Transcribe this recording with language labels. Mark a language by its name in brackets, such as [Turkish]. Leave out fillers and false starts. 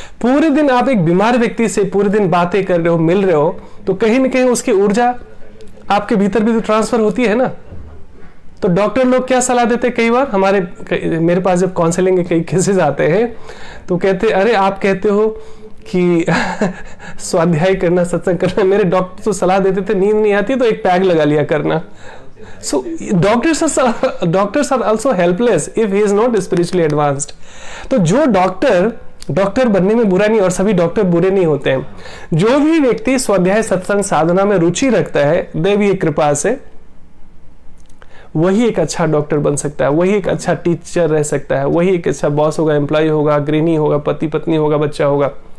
[Hindi] पूरे दिन आप एक बीमार व्यक्ति से पूरे दिन बातें कर रहे हो, मिल रहे हो, तो कहीं ना कहीं उसकी ऊर्जा आपके भीतर भी तो ट्रांसफर होती है ना। तो डॉक्टर लोग क्या सलाह देते हैं, कई बार मेरे पास जब काउंसलिंग के कई केसेस आते हैं तो कहते, अरे आप कहते हो कि स्वाध्याय करना, सत्संग करना। मेरे डॉक्टर तो सलाह देते थे, नींद नहीं आती तो एक पैग लगा लिया करना। [English] So doctors are also helpless if he is not spiritually advanced. [Hindi] तो जो डॉक्टर बनने में बुरा नहीं, और सभी डॉक्टर बुरे नहीं होते हैं। जो भी व्यक्ति स्वाध्याय, सत्संग, साधना में रुचि रखता है दैवीय कृपा से, वही एक अच्छा डॉक्टर बन सकता है, वही एक अच्छा टीचर रह सकता है, वही एक अच्छा बॉस होगा, एम्प्लॉय होगा, गृहिणी होगा, पति पत्नी होगा, बच्चा होगा।